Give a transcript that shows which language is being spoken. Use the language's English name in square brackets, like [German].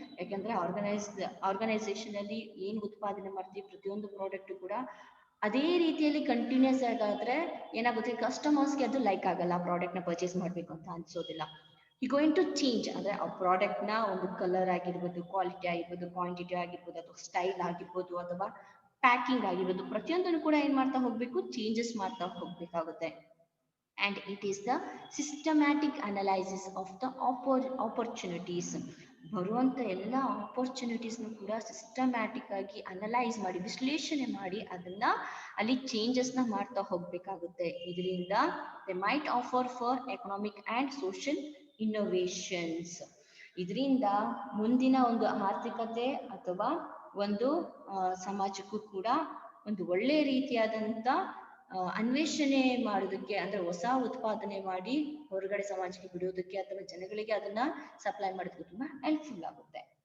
[Kannada] ಯಾಕಂದ್ರೆ ಆರ್ಗನೈಸೇಷನ್ ಅಲ್ಲಿ ಏನು ಉತ್ಪಾದನೆ ಮಾಡ್ತೀವಿ ಪ್ರತಿಯೊಂದು ಪ್ರಾಡಕ್ಟ್ ಕೂಡ ಅದೇ ರೀತಿಯಲ್ಲಿ ಕಂಟಿನ್ಯೂಸ್ ಆಗಾದ್ರೆ ಏನಾಗುತ್ತೆ, ಕಸ್ಟಮರ್ಸ್ಗೆ ಅದು ಲೈಕ್ ಆಗಲ್ಲ, ಪ್ರಾಡಕ್ಟ್ನ ಪರ್ಚೇಸ್ ಮಾಡಬೇಕು ಅಂತ ಅನ್ಸೋದಿಲ್ಲ. [English] you going to change, [Kannada] ಅಂದ್ರೆ ಆ ಪ್ರಾಡಕ್ಟ್ನ ಒಂದು ಕಲರ್ ಆಗಿರ್ಬೋದು, ಕ್ವಾಲಿಟಿ ಆಗಿರ್ಬೋದು, ಕ್ವಾಂಟಿಟಿ ಆಗಿರ್ಬೋದು, ಅಥವಾ ಸ್ಟೈಲ್ ಆಗಿರ್ಬೋದು, ಅಥವಾ ಪ್ಯಾಕಿಂಗ್ ಆಗಿರ್ಬೋದು, ಪ್ರತಿಯೊಂದನ್ನು ಕೂಡ ಏನ್ ಮಾಡ್ತಾ ಹೋಗ್ಬೇಕು, ಚೇಂಜಸ್ ಮಾಡ್ತಾ ಹೋಗ್ಬೇಕಾಗುತ್ತೆ. [English] And it is the systematic analysis of the opportunities. [Kannada] ಬರುವಂತ ಎಲ್ಲ ಆಪರ್ಚುನಿಟೀಸ್ನು ಕೂಡ ಸಿಸ್ಟಮ್ಯಾಟಿಕ್ ಆಗಿ ಅನಲೈಸ್ ಮಾಡಿ ವಿಶ್ಲೇಷಣೆ ಮಾಡಿ ಅದನ್ನ ಅಲ್ಲಿ ಚೇಂಜಸ್ನ ಮಾಡ್ತಾ ಹೋಗ್ಬೇಕಾಗುತ್ತೆ. ಇದರಿಂದ [English] They might offer for economic and social innovations. [Kannada] ಇದರಿಂದ ಮುಂದಿನ ಒಂದು ಆರ್ಥಿಕತೆ ಅಥವಾ ಒಂದು ಸಮಾಜಕ್ಕೂ ಕೂಡ ಒಂದು ಒಳ್ಳೆ ರೀತಿಯಾದಂತ ಅನ್ವೇಷಣೆ ಮಾಡೋದಕ್ಕೆ, ಅಂದ್ರೆ ಹೊಸ ಉತ್ಪಾದನೆ ಮಾಡಿ ಹೊರಗಡೆ ಸಮಾಜಕ್ಕೆ ಬಿಡೋದಕ್ಕೆ ಅಥವಾ ಜನಗಳಿಗೆ ಅದನ್ನ ಸಪ್ಲೈ ಮಾಡೋದಕ್ಕೆ ತುಂಬಾ ಹೆಲ್ಪ್ಫುಲ್ ಆಗುತ್ತೆ.